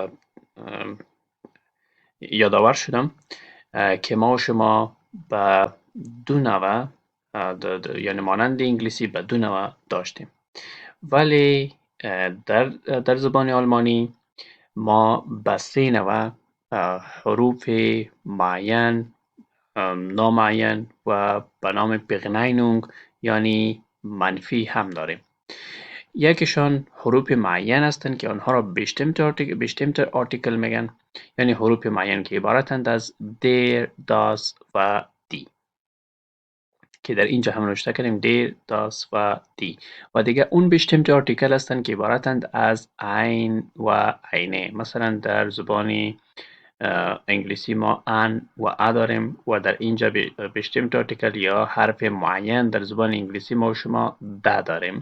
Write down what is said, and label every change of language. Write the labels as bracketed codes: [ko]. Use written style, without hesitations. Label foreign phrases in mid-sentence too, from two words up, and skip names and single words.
[fa] یادآور شدم که ما و شما به دو نوع یعنی مانند انگلیسی به دو نوع داشتیم، ولی در زبان آلمانی ما به سه نوع حروف معین، نامعین و به نام بغنینونگ یعنی منفی هم داریم. یکیشان حروف معین هستند که آنها را [de] bestimmter Artikel [fa] میگن، یعنی حروف معین که عبارتند از [de] der، das [fa] و die که در اینجا هم نوشته کردیم [de] der، das [fa] و die. و دیگه اون [de] bestimmter Artikel [fa] هستند که عبارتند از ein و eine. مثلا در زبان انگلیسی ما ان و ا داریم و در اینجا [de] bestimmter Artikel [fa] یا حرف معین در زبان انگلیسی ما و شما د داریم.